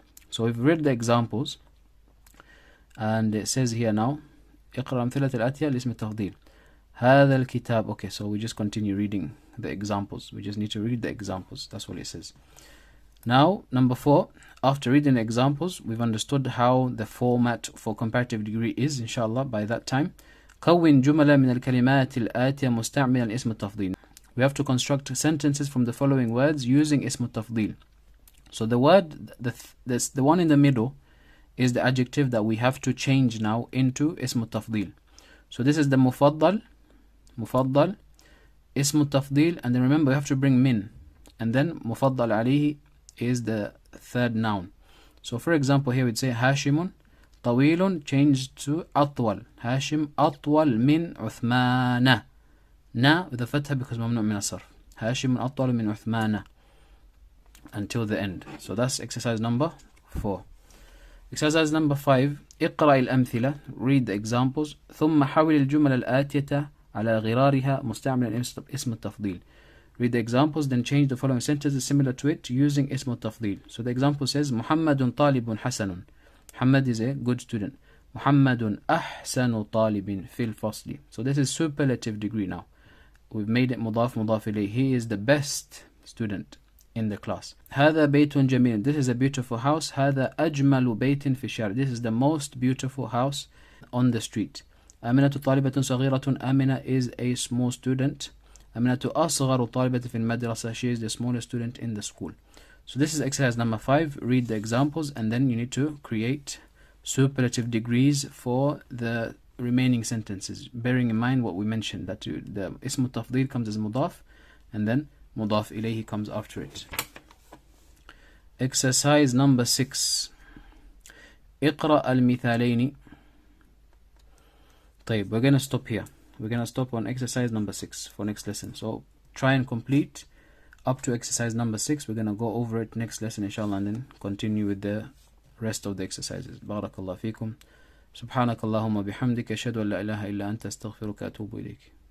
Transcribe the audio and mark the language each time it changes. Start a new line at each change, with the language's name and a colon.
English: So we've read the examples, and it says here now,
Arabic: اقرأ أمثلة الآتية لاسم التفضيل. هذا الكتاب.
English: Okay, so we just continue reading the examples. We just need to read the examples. That's what it says. Now, number 4, after reading the examples, we've understood how the format for comparative degree is, inshallah, by that time.
Arabic: كون جملة من الكلمات الآتية مستعملا اسم التفضيل.
English: We have to construct sentences from the following words using اسم التفضيل. So the word, the one in the middle, is the adjective that we have to change now into اسم التفضيل. So this is the mufaddal, اسم التفضيل, and then remember we have to bring min, and then mufaddal alayhi is the third noun. So for example here we'd say Hashimun طويل changed to أطول.
Arabic: Hashim أطول من عثمان.
English: Na with a fatha because
Arabic: ممنوع من الصرف.
English: Hashim
Arabic: أطول من عثمان
English: until the end. So that's exercise number 4. Exercise number 5.
Arabic: اقرأ الأمثلة.
English: Read the examples.
Arabic: ثم حول الجمل الآتية على غرارها مستعملا اسم التفضيل.
English: Read the examples, then change the following sentences similar to it using اسم التفضيل. So the example says
Arabic: محمد طالب حسن.
English: Muhammad is a good student.
Arabic: محمد أحسن طالب في الفصل.
English: So this is superlative degree now. We've made it مضاف مضاف إليه. He is the best student in the class.
Arabic: هذا بيت جميل.
English: This is a beautiful house.
Arabic: هذا أجمل بيت في الشارع.
English: This is the most beautiful house on the street.
Arabic: آمنة طالبة صغيرة.
English: آمنة is a small student.
Arabic: آمنة أصغر طالبة في المدرسة.
English: She is the smallest student in the school. So this is exercise number 5. Read the examples, and then you need to create superlative degrees for the remaining sentences, bearing in mind what we mentioned, that the ism tafdil comes as mudaf, and then mudaf ilayhi comes after it. Exercise number 6.
Arabic: اقرأ المثالين.
English: طيب, we're going to stop here. We're going to stop on exercise number 6 for next lesson. So try and complete up to exercise number 6. We're going to go over it next lesson inshallah, and then continue with the rest of the exercises.
Arabic: بارك الله فيكم. سبحانك اللهم وبحمدك أشهد أن لا إله إلا أنت أستغفرك وأتوب إليك.